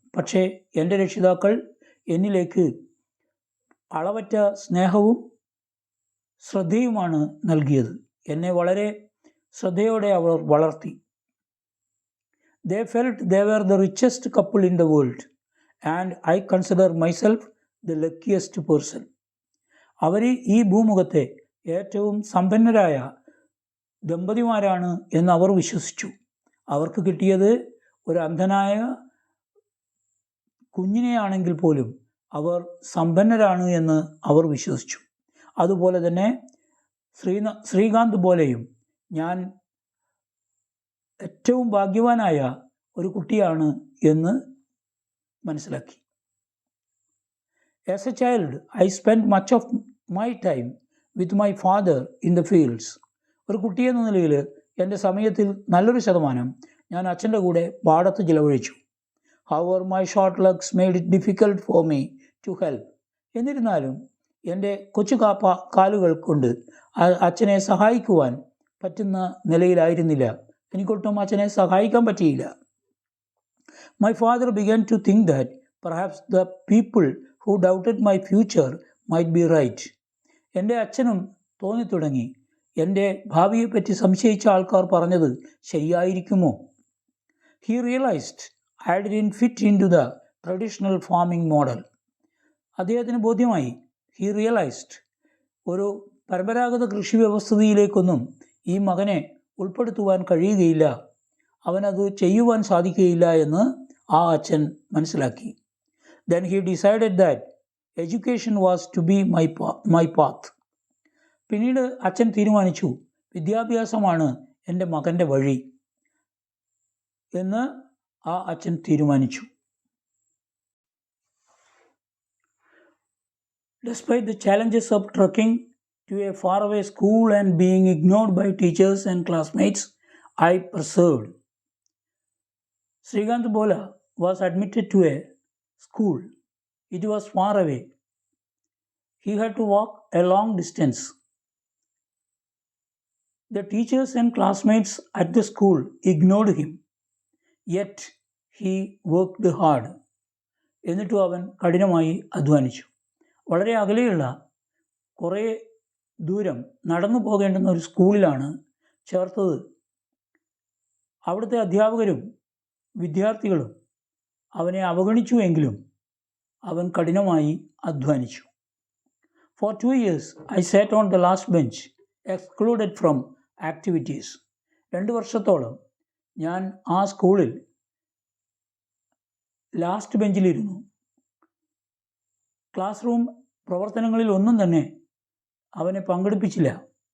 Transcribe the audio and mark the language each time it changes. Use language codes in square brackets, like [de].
[ml] പക്ഷേ എൻ്റെ രക്ഷിതാക്കൾ എന്നിലേക്ക് അളവറ്റ സ്നേഹവും ശ്രദ്ധയുമാണ് നൽകിയത്. എന്നെ വളരെ ശ്രദ്ധയോടെ അവർ വളർത്തി. [en] They felt they were the richest couple in the world and I consider myself the luckiest person. [ml] അവർ ഈ ഭൂമുഖത്തെ ഏറ്റവും സമ്പന്നരായ ദമ്പതിമാരാണ് എന്ന് അവർ വിശ്വസിച്ചു. അവർക്ക് കിട്ടിയത് ഒരു അന്ധനായ കുഞ്ഞിനെയാണെങ്കിൽ പോലും അവർ സമ്പന്നരാണ് എന്ന് അവർ വിശ്വസിച്ചു. അതുപോലെ തന്നെ ശ്രീകാന്ത് ബോലയും ഞാൻ ഏറ്റവും ഭാഗ്യവാനായ ഒരു കുട്ടിയാണ് എന്ന് മനസ്സിലാക്കി. [en] As a child, I spent much of my time with my father in the fields. [ml] ഒരു കുട്ടിയെന്ന നിലയിൽ എൻ്റെ സമയത്തിൽ നല്ലൊരു ശതമാനം ഞാൻ അച്ഛൻ്റെ കൂടെ പാടത്ത് ചിലവഴിച്ചു. [en] However, my short legs made it difficult for me to help. [ml] എന്നിരുന്നാലും എൻ്റെ കൊച്ചു കാലുകൾ കൊണ്ട് അച്ഛനെ സഹായിക്കുവാൻ പറ്റുന്ന നിലയിലായിരുന്നില്ല. എനിക്കൊട്ടും അച്ഛനെ സഹായിക്കാൻ പറ്റിയില്ല. [en] My father began to think that perhaps the people who doubted my future might be right. [ml] എൻ്റെ അച്ഛനും തോന്നിത്തുടങ്ങി, എൻ്റെ ഭാവിയെപ്പറ്റി സംശയിച്ച ആൾക്കാർ പറഞ്ഞത് ശരിയായിരിക്കുമോ. [en] He realized I didn't fit into the traditional farming model. [ml] അദ്ദേഹത്തിന് ബോധ്യമായി, [en] he realized ഒരു [ml] പരമ്പരാഗത കൃഷി വ്യവസ്ഥിതിയിലേക്കൊന്നും ഈ മകനെ ഉൾപ്പെടുത്തുവാൻ കഴിയുകയില്ല, അവനത് ചെയ്യുവാൻ സാധിക്കുകയില്ല എന്ന് ആ അച്ഛൻ മനസ്സിലാക്കി. [en] Then he decided that education was to be my path. [ml] പിന്നീട് അച്ഛൻ തീരുമാനിച്ചു, വിദ്യാഭ്യാസമാണ് എൻ്റെ മകൻ്റെ വഴി എന്ന് ആ അച്ഛൻ തീരുമാനിച്ചു. [en] Despite the challenges of trekking to a faraway school and being ignored by teachers and classmates, I persevered. Srikanth Bola was admitted to a school. It was far away. He had to walk a long distance. The teachers and classmates at the school ignored him. Yet he worked hard. [ml] എന്നിട്ടും അവൻ കഠിനമായി അധ്വാനിച്ചു. വളരെ അകലെയുള്ള കുറേ ദൂരം നടന്നു പോകേണ്ടുന്ന ഒരു സ്കൂളിലാണ് ചേർത്തത്. അവിടുത്തെ അധ്യാപകരും വിദ്യാർത്ഥികളും അവനെ അവഗണിച്ചുവെങ്കിലും അവൻ കഠിനമായി അധ്വാനിച്ചു. [en] For 2 years, I sat on the last bench, excluded from activities. [ml] 2 വർഷത്തോളം ഞാൻ ആ സ്കൂളിൽ ലാസ്റ്റ് ബെഞ്ചിലിരുന്നു. ക്ലാസ് റൂം പ്രവർത്തനങ്ങളിൽ ഒന്നും തന്നെ അവനെ പങ്കെടുപ്പിച്ചില്ല.